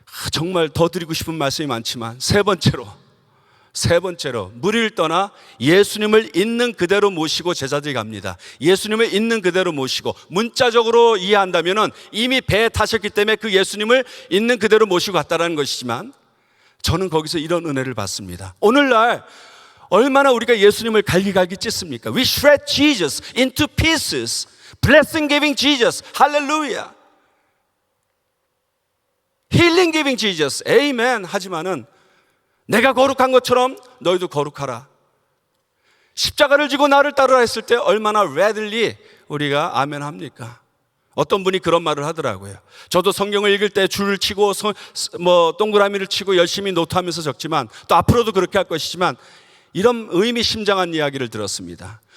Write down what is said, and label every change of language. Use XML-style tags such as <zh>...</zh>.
<ko>정말 더 드리고 싶은 말씀이 많지만 세 번째로 무리를 떠나 예수님을 있는 그대로 모시고 제자들이 갑니다. 예수님을 있는 그대로 모시고, 문자적으로 이해한다면 이미 배에 타셨기 때문에 그 예수님을 있는 그대로 모시고 갔다는 것이지만, 저는 거기서 이런 은혜를 받습니다. 오늘날 얼마나 우리가 예수님을 갈기갈기 찢습니까?</ko> <en>We shred Jesus into pieces, blessing giving Jesus, 할렐루야, healing giving Jesus, amen.</en> <ko>하지만은 내가 거룩한 것처럼 너희도 거룩하라. 십자가를 지고 나를 따르라 했을 때 얼마나 readily 우리가 아멘 합니까? 어떤 분이 그런 말을 하더라고요. 저도 성경을 읽을 때 줄을 치고 동그라미를 치고 열심히 노트하면서 적지만, 또 앞으로도 그렇게 할 것이지만, 이런 의미심장한 이야기를 들었습니다.</ko>